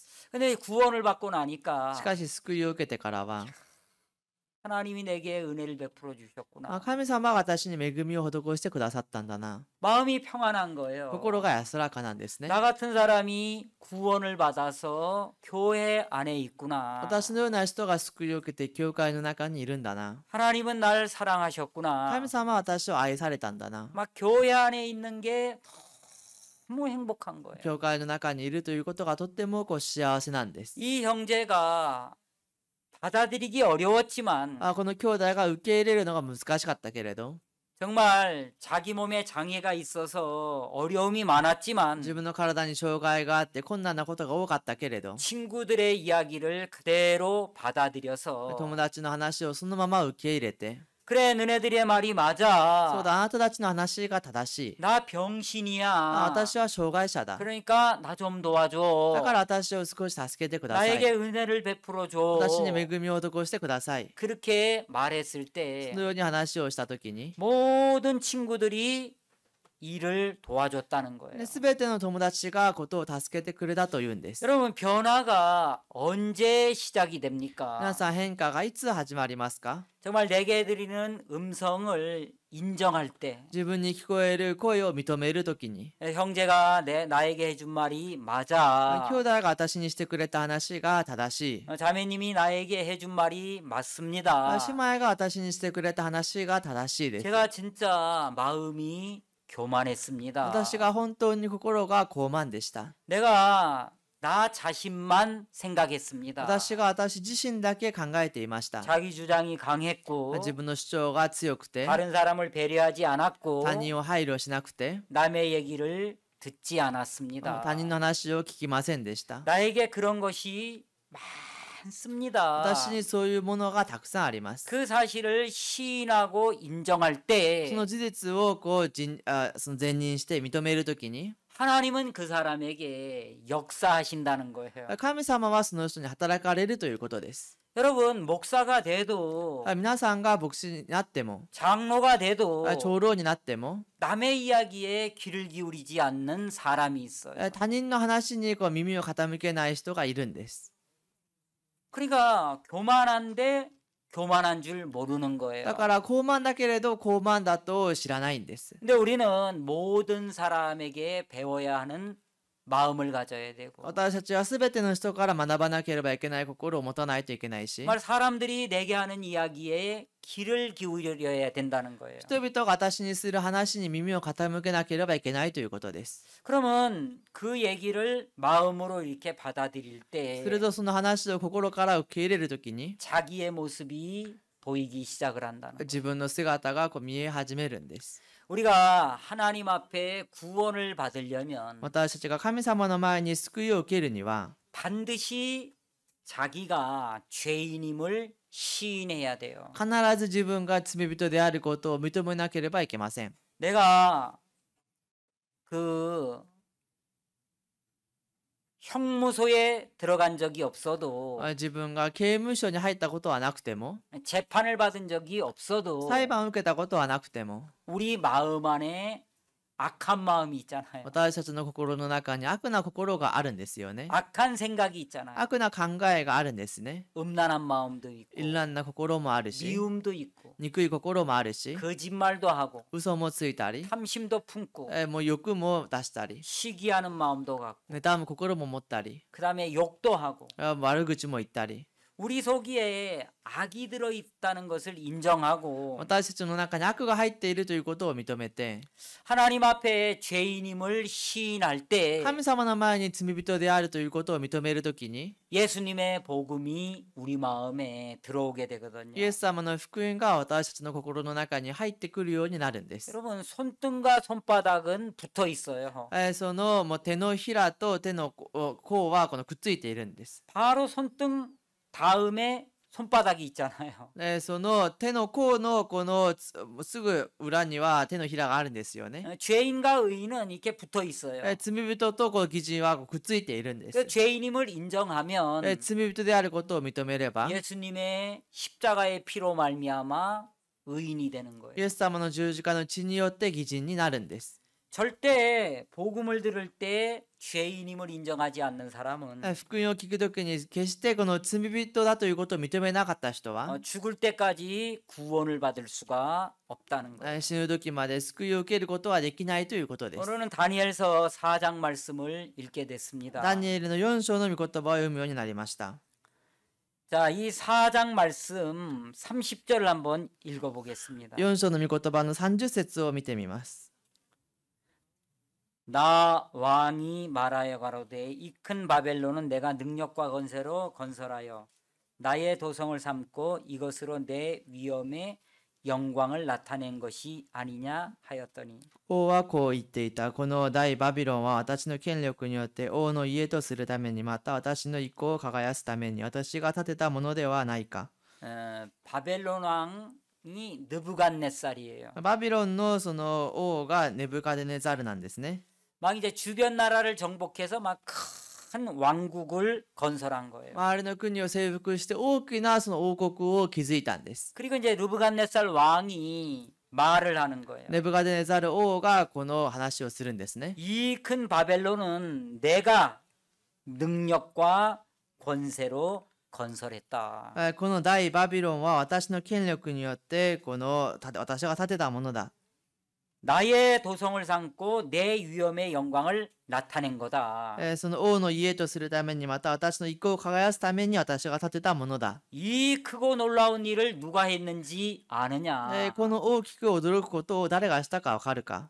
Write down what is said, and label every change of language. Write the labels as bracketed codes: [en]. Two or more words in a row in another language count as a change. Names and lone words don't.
[ko] 근데 구원을 받고 [ja] し [ko] 나니까 [ja] かし救いを受けてからは、 [ko] 하나님이 내게 은혜를 베풀어 [ja] あ [ko] 주셨구나. [ja] 神様が私に恵みを施してくださったんだな。 [ko] 마음이 평안한 거예요. [ja] 心が安らかなんですね。 [ko] 나 같은 사람이 구원을 받아서 교회 안에 있구나. [ja] 私のような人が救いを受けて教会の中にいるんだな。 [ko] 하나님은 날 사랑하셨구나. [ja] 神様は私を愛されたんだな。 [ko] 막 교회 안에 있는 게 너무 행복한 거예요. [ja] 教会の中にいるということがとっても幸せなんです。 [ko] 이 형제가 받아들이기 어려웠지만 [ja] この兄弟が受け入れるのが難しかったけれど、 [ko] 정말 자기 몸에 장애가 있어서 어려움이 많았지만 [ja] 自分の体に障害があって困難なことが多かったけれど、 [ko] 친구들의 이야기를 그대로 받아들여서 [ja] 友達の話をそのまま受け入れて、 [ko] 그래 너네들의 말이 [ja] そう [ko] 맞아. [ja] だ、あなたたちの話が正しい。 [ko] 나 병신이야. [ja] 私は障害者だ。 [ko] 그러니까 나 좀 [ja] だ [ko] 도와줘. [ja] から私を少し助けてください。 [ko] 나에게 은혜를 베풀어 줘. [ja] 私に恵みを施してください。 [ko] 그렇게 말했을 때 [ja] そのように話をしたときに、 [ko] 모든 친구들이 일을 도와줬다는 거예요. [ja] すべての友達がことを助けてくれたというんです。 [ko] 여러분 변화가 언제 시작이 [ja] 皆 [ko] 됩니까? [ja] さん、変化がいつ始まりますか？ [ko] 정말 내게 드리는 음성을 인정할 때 [ja] 自分に聞こえる声を認めるときに、 [ko] 형제가 나에게 해준 말이 맞아. [ja] 兄弟が私にしてくれた話が正しい。 [ko] 자매님이 나에게 해준 말이 맞습니다. [ja] 姉妹が私にしてくれた話が正しいです。 [ko] 제가 진짜 마음이 교만했습니다. [ja] 私が本当に心が傲慢でした。 [ko] 내가 나 자신만 생각했습니다. [ja] 私が私自身だけ考えていました。 [ko] 자기 주장이 강했고 [ja] 自分の主張が強くて、 [ko] 다른 사람을 배려하지 않았고 [ja] 他人を配慮しなくて、 [ko] 남의 얘기를 듣지 않았습니다. [ja] 他人の話を聞きませんでした。 [ko] 나에게 그런 것이 많습니다. [ja] 私にそういうものがたくさんあります。 [ko] 그 사실을 시인하고 인정할 때 [ja] その事実をその前認して認めるときに、 [ko] 하나님은 그 사람에게 역사하신다는 거예요. [ja] 神様はその人に働かれるということです。 [ko] 여러분 목사가 돼도 [ja] 皆さんが牧師になっても、 [ko] 장로가 돼도 [ja] 長老になっても、 [ko] 남의 이야기에 귀를 기울이지 않는 사람이 있어요. [ja] 他人の話に耳を傾けない人がいるんです。 [ko] 그러니까 교만한데 교만한 줄 모르는 거예요. [ja] だから傲慢だけれど傲慢だと知らないんです。 [ko] 근데 우리는 모든 사람에게 배워야 하는 마음을 가져야 되고 [ja] 私たちはすべての人から学ばなければいけない心を持たないといけないし、 [ko] 정말 사람들이 내게 하는 이야기에 귀를 기울여야 된다는 거예요. [ja] 人々が私にする話に耳を傾けなければいけないということです。 [ko] 그러면 그 얘기를 마음으로 이렇게 받아들일 [ja] する [ko] 때 [ja] とその話を心から受け入れるときに、 [ko] 자기의 모습이 보이기 시작을 한다는 거예요. [ja] 自分の姿が見え始めるんです。 [ko] 우리가 하나님 앞에 구원을 받으려면 [ja] 私たちが神様の前に救いを受けるには、 [ko] 반드시 자기가 죄인임을 시인해야 돼요. [ja] 必ず自分が罪人であることを認めなければいけません。 [ko] 내가 그 형무소에 들어간 적이 없어도 [ja] 自分が刑務所に入ったことはなくても、 [ko] 재판을 받은 적이 없어도 [ja] 裁判を受けたことはなくても、 [ko] 우리 마음 안에 악한 마음이 있잖아요. [ja] 私たちの心の中に悪な心があるんですよね。 [ko] 악한 생각이 있잖아요. [ja] 悪な考えがあるんですね。 [ko] 음란한 마음도 있고 [ja] 淫乱な心もあるし、 [ko] 미움도 있고 [ja] 憎い心もあるし、 [ko] 거짓말도 하고 [ja] 嘘もついたり、 [ko] 탐심도 품고 [ja] もう欲も出したり、 [ko] 시기하는 마음도 갖고 [ja] 妬む心も持ったり、 [ko] 그다음에 욕도 하고 [ja] 悪口も言ったり、 [ko] 우리 속에 악이 들어 있다는 것을 인정하고 [ja] 私たちの中に悪が入っているということを認めて、 [ko] 하나님 앞에 죄인임을 시인할 때 [ja] 神様の前に罪人であるということを認めるときに、 [ko] 예수님의 복음이 우리 마음에 들어오게 되거든요. [ja] イエス様の福音が私たちの心の中に入ってくるようになるんです。 [ko] 여러분 손등과 손바닥은 붙어 있어요. [ja] そのもう手のひらと手の甲はこのくっついているんです。 [ko] 바로 손등 다음에 손바닥이 있잖아요. [ja] その手の甲のこのすぐ裏には手のひらがあるんですよね。 [ko] 죄인과 의인은 이렇게 붙어 있어요. [ja] 罪人とこの義人はくっついているんで [ko] 그 [ja] す。 [ko] 죄인임을 인정하면 [ja] 罪人であることを認めれば、 [ko] 예수님의 십자가의 피로 말미암아 의인이 되는 거예요. [ja] イエス様の十字架の血によって義人になるんです。 [ko] 절대 복음을 들을 때 죄인임을 인정하지 않는 사람은 [ja] 福音を聞くときに決してこの罪人だということを認めなかった人は、 [ko] 죽을 때까지 구원을 받을 수가 없다는 거예요. [ja] 死ぬ時まで救いを受けることはできないということです。 [ko] 오늘은 다니엘서 4장 말씀을 읽게 됐습니다. [ja] ダニエルの4章の御言葉を読むようになりました。 [ko] 자, 이 4장 말씀 30절 한번 읽어보겠습니다. [ja] 4 章の御言葉の30節を見てみます。 [ko] 나 왕이 말하여 가로되 이 큰 바벨론은 내가 능력과 건세로 건설하여 나의 도성을 삼고 이것으로 내 위엄의 영광을 나타낸 것이 아니냐 하였더니 [ja] 王はこう言っていた。この大バビロンは私の権力によって王の家とするために、また私の意向を輝かすために私が建てたものではないか。 [ko] 바벨론 왕이 느부갓네살이에요. [ja] バビロンのその王がネブカデネザルなんですね。 [ko] 막 이제 주변 나라를 정복해서 막 큰 왕국을 건설한 거예요. [ja] 周りの国を征服して大きなその王国を築いたんです。 [ko] 그리고 이제 느부갓네살 왕이 말을 하는 거예요. [ja] ネブカデネザル王がこの話をするんですね。 [ko] 이 큰 바벨론은 내가 능력과 권세로 건설했다. [ja] この大バビロンは私の権力によって私が建てたものだ。 [ko] 나의 도성을 삼고 내 위엄의 영광을 나타낸 거다. [ja] その王の家とするために、また私の意向を輝かすために私が建てたものだ。 [ko] 이 크고 놀라운 일을 누가 했는지 아느냐? [ja] この大きく驚くことを誰がしたかわかるか？